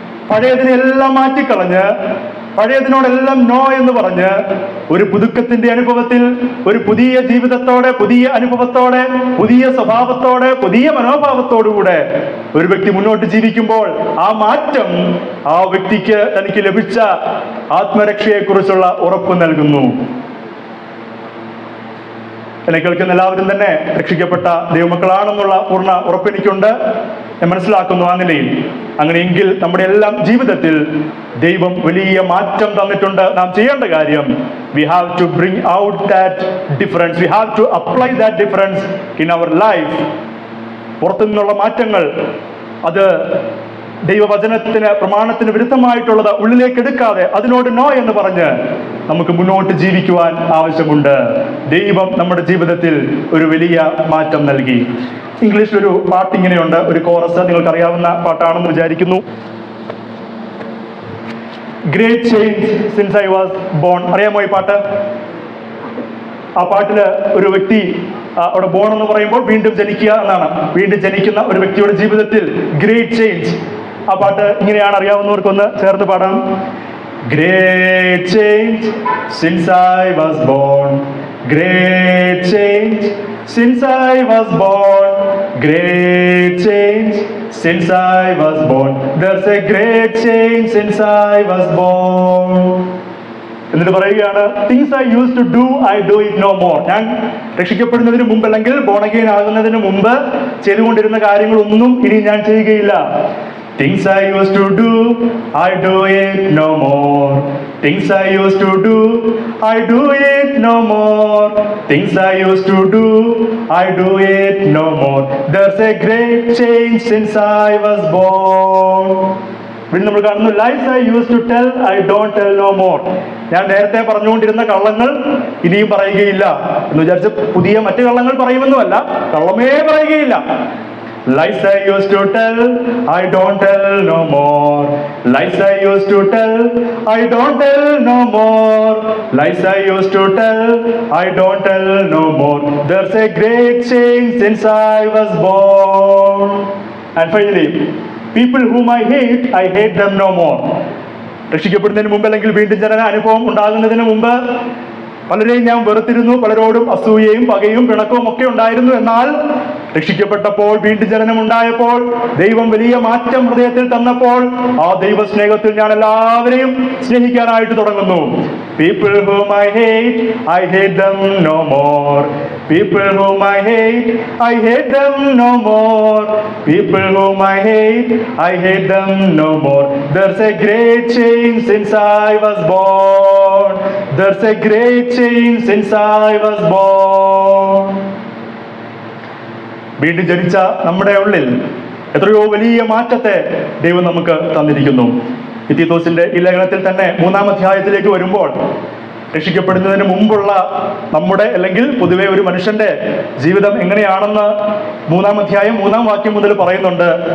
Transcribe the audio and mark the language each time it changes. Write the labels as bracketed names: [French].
[Malayalam] പഴയതിനെല്ലാം മാറ്റിക്കളഞ്ഞ്, പഴയതിനോടെല്ലാം no എന്ന് പറഞ്ഞ് ഒരു പുതുക്കത്തിന്റെ അനുഭവത്തിൽ, ഒരു പുതിയ ജീവിതത്തോടെ, പുതിയ അനുഭവത്തോടെ, പുതിയ സ്വഭാവത്തോടെ, പുതിയ മനോഭാവത്തോടുകൂടെ ഒരു വ്യക്തി മുന്നോട്ട് ജീവിക്കുമ്പോൾ ആ മാറ്റം ആ വ്യക്തിക്ക് തനിക്ക് ലഭിച്ച ആത്മരക്ഷയെക്കുറിച്ചുള്ള ഉറപ്പ് നൽകുന്നു. എന്നെ കേൾക്കുന്ന എല്ലാവരും തന്നെ രക്ഷിക്കപ്പെട്ട ദൈവമക്കളാണെന്നുള്ള പൂർണ്ണ ഉറപ്പെനിക്കുണ്ട്. ഞാൻ മനസ്സിലാക്കുന്നു ആ നിലയിൽ. അങ്ങനെയെങ്കിൽ നമ്മുടെ എല്ലാം ജീവിതത്തിൽ ദൈവം വലിയ മാറ്റം തന്നിട്ടുണ്ട്. നാം ചെയ്യേണ്ട കാര്യം, [English] we have to bring out that difference, we have to apply that difference in our life. [Malayalam] പുറത്തു നിന്നുള്ള മാറ്റങ്ങൾ, അത് ദൈവവചനത്തിന്, പ്രമാണത്തിന് വിരുദ്ധമായിട്ടുള്ളത് ഉള്ളിലേക്ക് എടുക്കാതെ അതിനോട് നോ എന്ന് പറഞ്ഞ് നമുക്ക് മുന്നോട്ട് ജീവിക്കുവാൻ ആവശ്യമുണ്ട്. ദൈവം നമ്മുടെ ജീവിതത്തിൽ ഒരു വലിയ മാറ്റം നൽകി. ഇംഗ്ലീഷിലൊരു പാട്ട് ഇങ്ങനെയുണ്ട്, ഒരു കോറസ്, നിങ്ങൾക്ക് അറിയാവുന്ന പാട്ടാണെന്ന് വിചാരിക്കുന്നു. [English] Great change since I was born. [Malayalam] അറിയാമോ ഈ പാട്ട്? ആ പാട്ടില് ഒരു വ്യക്തി അവിടെ ബോൺ എന്ന് പറയുമ്പോൾ വീണ്ടും ജനിക്കുക എന്നാണ്. വീണ്ടും ജനിക്കുന്ന ഒരു വ്യക്തിയുടെ ജീവിതത്തിൽ ഗ്രേറ്റ് ചേഞ്ച്. ആ പാട്ട് ഇങ്ങനെയാണ്, അറിയാവുന്നവർക്കൊന്ന് ചേർത്ത് പാടാം. [English] Great change since I was born. Great change since I was born. Great change since I was born. There's a great change since I was born. [Malayalam] എന്നിട്ട് പറയുകയാണ്, [English] Things I use to do I do it no more. [Malayalam] ഞാൻ രക്ഷിക്കപ്പെടുന്നതിന് മുമ്പ് അല്ലെങ്കിൽ born again ആകുന്നതിന് മുമ്പ് ചെയ്തുകൊണ്ടിരുന്ന കാര്യങ്ങളൊന്നും ഇനി ഞാൻ ചെയ്യുകയില്ല. [English] Things I used to do, I do it no more. Things I used to do, I do it no more. Things I used to do, I do it no more. There's a great change since I was born. [Malayalam] പിന്നെ നമ്മൾ കാണുന്നു, [English] Lies I use to tell I don't tell no more. [Malayalam] ഞാൻ നേരത്തെ പറഞ്ഞുകൊണ്ടിരുന്ന കള്ളങ്ങൾ ഇനിയും പറയുകയില്ല എന്ന് വിചാരിച്ച് പുതിയ മറ്റു കള്ളങ്ങൾ പറയുമെന്നുമല്ല, കള്ളമേ പറയുകയില്ല. [English] Lies I used to tell, I don't tell no more. Lies I used to tell, I don't tell no more. Lies I used to tell, I don't tell no more. There's a great change since I was born. And finally, people whom I hate them no more. [Malayalam] രക്ഷിക്കപ്പെടുന്നതിന് മുമ്പ് അല്ലെങ്കിൽ വീണ്ടും ജനന അനുഭവം ഉണ്ടാകുന്നതിന് മുമ്പ് പലരെയും ഞാൻ വെറുത്തിരുന്നു. പലരോടും അസൂയയും പകയും പിണക്കവും ഒക്കെ ഉണ്ടായിരുന്നു. എന്നാൽ രക്ഷിക്കപ്പെട്ടപ്പോൾ, വീണ്ടും ജനനം ഉണ്ടായപ്പോൾ, ദൈവം വലിയ മാറ്റം ഹൃദയത്തിൽ തന്നപ്പോൾ ആ ദൈവ സ്നേഹത്തിൽ ഞാൻ എല്ലാവരെയും സ്നേഹിക്കാനായിട്ട് തുടങ്ങുന്നു. [English] People whom I hate them no more. People whom I hate them no more. People whom I hate them no more. There's a great change since I was born. There's a great change since I was born. [Malayalam] വീണ്ടും ജനിച്ച നമ്മുടെ ഉള്ളിൽ എത്രയോ വലിയ മാറ്റത്തെ ദൈവം നമുക്ക് തന്നിരിക്കുന്നു. തീത്തോസിന്റെ ഈ ലേഖനത്തിൽ തന്നെ 3-ാം അധ്യായത്തിലേക്ക് വരുമ്പോൾ രക്ഷിക്കപ്പെടുന്നതിന് മുമ്പുള്ള നമ്മുടെ, അല്ലെങ്കിൽ പൊതുവെ ഒരു മനുഷ്യന്റെ ജീവിതം എങ്ങനെയാണെന്ന് 3-ാം അധ്യായം 3-ാം വാക്യം മുതൽ പറയുന്നുണ്ട്.